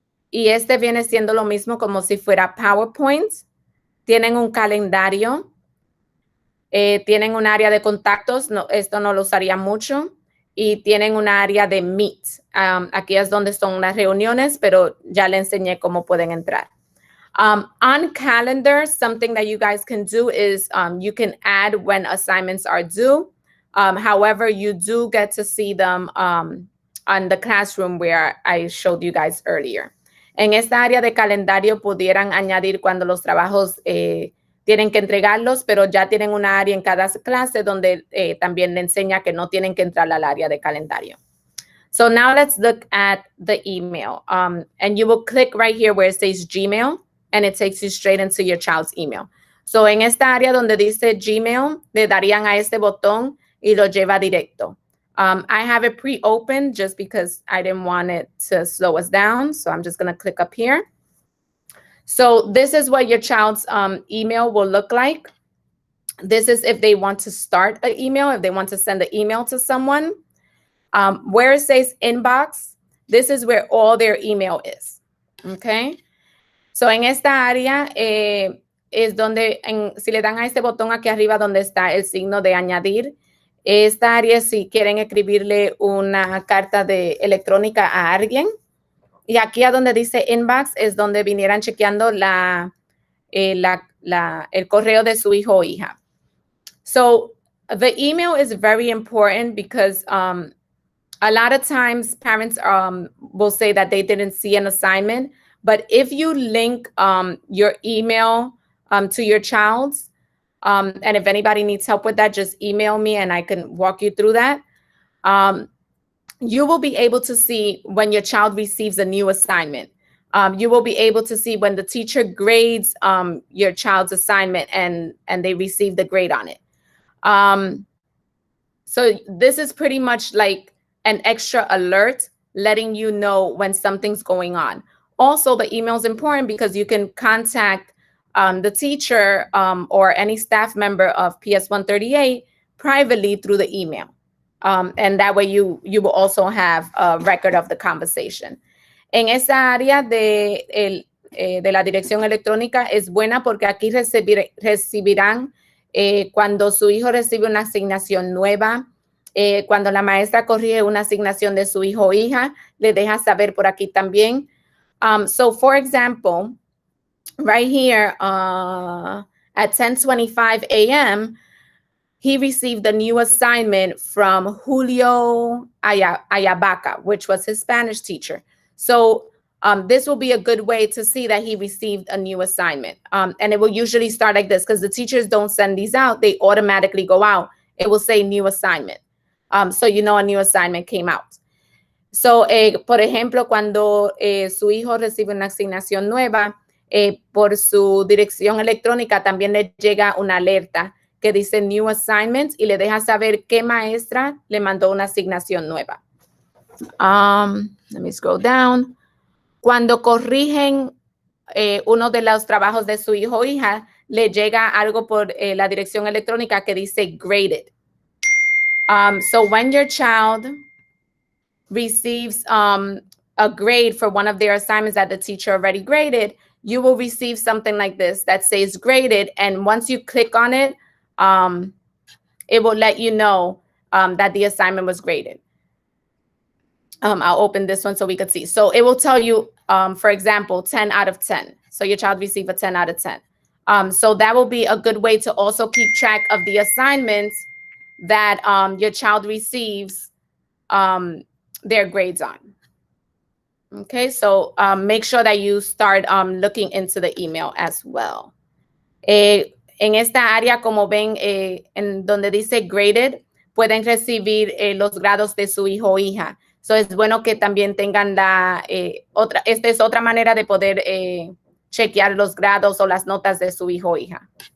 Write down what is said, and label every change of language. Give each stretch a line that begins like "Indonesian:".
Spanish: Y este viene siendo lo mismo como si fuera PowerPoint. Tienen un calendario. Tienen un área de contactos. No, esto no lo usaría mucho. y tienen una área de Meet. Aquí es donde son las reuniones, pero ya le enseñé cómo pueden entrar.
English: On calendar, something that you guys can do is you can add when assignments are due. However, you do get to see them on the classroom where I showed you guys earlier.
Spanish: En esta área de calendario pudieran añadir cuando los trabajos tienen que entregarlos, pero ya tienen una área en cada clase donde también le enseña que no tienen que entrar al área de calendario.
English: So now let's look at the email. And you will click right here where it says Gmail, and it takes you straight into your child's email.
Spanish: So en esta área donde dice Gmail, le darían a este botón y lo lleva directo.
English: I have it pre-opened just because I didn't want it to slow us down. So I'm just going to click up here. So this is what your child's email will look like. This is if they want to start an email, if they want to send an email to someone. Where it says inbox, this is where all their email is. Okay.
Spanish: So en esta área es donde, si le dan a este botón aquí arriba donde está el signo de añadir, esta área si quieren escribirle una carta electrónica a alguien. Y aquí a donde dice inbox es donde vinieran chequeando el correo de su hijo o hija.
English: So the email is very important because a lot of times parents will say that they didn't see an assignment, but if you link your email to your child's, and if anybody needs help with that, just email me and I can walk you through that. You will be able to see when your child receives a new assignment. You will be able to see when the teacher grades your child's assignment and they receive the grade on it. So this is pretty much like an extra alert letting you know when something's going on. Also, the email is important because you can contact the teacher or any staff member of PS 138 privately through the email. And that way you will also have a record of the conversation.
Spanish: En esa área de la dirección electrónica es buena porque aquí recibirán cuando su hijo recibe una asignación nueva, cuando la maestra corrige una asignación de su hijo o hija, le deja saber por aquí también.
English: So for example, right here at 10:25 a.m., he received a new assignment from Julio Ayabaca, which was his Spanish teacher. So this will be a good way to see that he received a new assignment. And it will usually start like this because the teachers don't send these out. They automatically go out. It will say new assignment. So you know a new assignment came out.
Spanish: So, por ejemplo, cuando su hijo recibe una asignación nueva, por su dirección electrónica también le llega una alerta que dice New Assignments y le deja saber qué maestra le mandó una asignación nueva.
English: Let me scroll down.
Spanish: Cuando corrigen uno de los trabajos de su hijo o hija, le llega algo por la dirección electrónica que dice graded.
English: So when your child receives a grade for one of their assignments that the teacher already graded, you will receive something like this that says graded. And once you click on it, it will let you know that the assignment was graded. I'll open this one so we could see. So it will tell you, for example, 10 out of 10. So your child received a 10 out of 10. So that will be a good way to also keep track of the assignments that your child receives their grades on. Okay, so make sure that you start looking into the email as well.
Spanish: En esta área, como ven, en donde dice graded, pueden recibir los grados de su hijo o hija. So es bueno que también tengan esta es otra manera de poder chequear los grados o las notas de su hijo o hija.